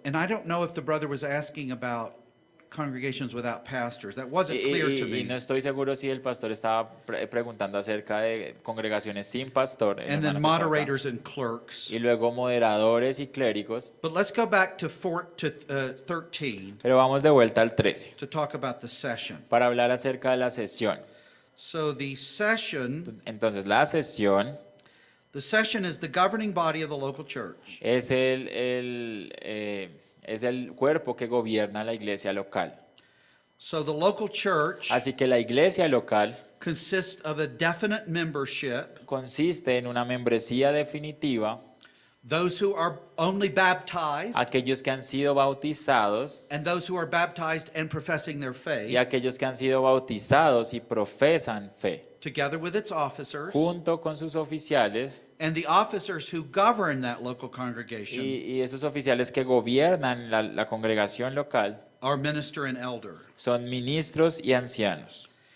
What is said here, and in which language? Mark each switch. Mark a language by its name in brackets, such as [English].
[English] And I don't know if the brother was asking about congregations without pastors. That wasn't clear to [Spanish] Y [English] me. [Spanish] no estoy seguro si el pastor estaba preguntando acerca de congregaciones sin pastor. el [English] And then [Spanish] hermano que está acá. [English] moderators and clerks. [Spanish] Y luego moderadores y clérigos. [English] But let's go back to 13 [Spanish] Pero vamos de vuelta al 13 [English] to talk about the session. [Spanish] para hablar acerca de la sesión. [English] So the session [Spanish] Entonces la sesión [English] is the governing body of the local church. [Spanish] es el cuerpo que gobierna la iglesia local. [English] So the local church [Spanish] Así que la iglesia local [English] consists of a definite membership, [Spanish] consiste en una membresía definitiva, [English] those who are only baptized, [Spanish] aquellos que han sido bautizados [English] and those who are baptized and professing their [Spanish] y [English] faith, [Spanish] aquellos que han sido bautizados y profesan fe, [English] together with its officers, [Spanish] junto con sus oficiales [English] and the officers who govern that local congregation [Spanish] y esos oficiales que gobiernan la congregación local [English] are minister and elder. [Spanish] son ministros y ancianos.